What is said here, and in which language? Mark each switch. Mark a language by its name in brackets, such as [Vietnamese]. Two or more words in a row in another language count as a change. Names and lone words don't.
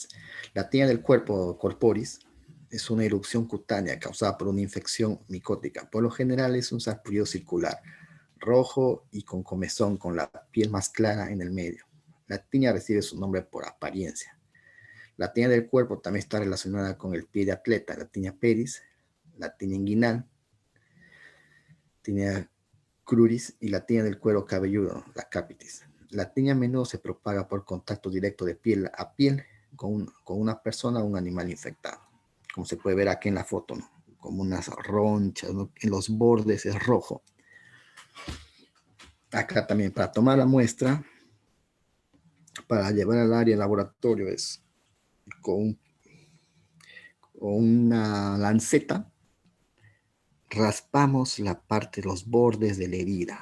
[Spanish] La tinea del cuerpo corporis es una erupción cutánea causada por una infección micótica. Por lo general es un sarpullido circular, rojo y con comezón, con la piel más clara en el medio. La tinea recibe su nombre por apariencia. La tinea del cuerpo también está relacionada con el pie de atleta, la tinea pedis, la tinea inguinal, tinea cruris y la tinea del cuero cabelludo, la capitis. La tinea a menudo se propaga por contacto directo de piel a piel con una persona o un animal infectado. Como se puede ver aquí en la foto, ¿no?, como unas ronchas, ¿no?, en los bordes es rojo. Acá también para tomar la muestra, para llevar al área de laboratorio es con una lanceta, raspamos la parte de los bordes de la herida.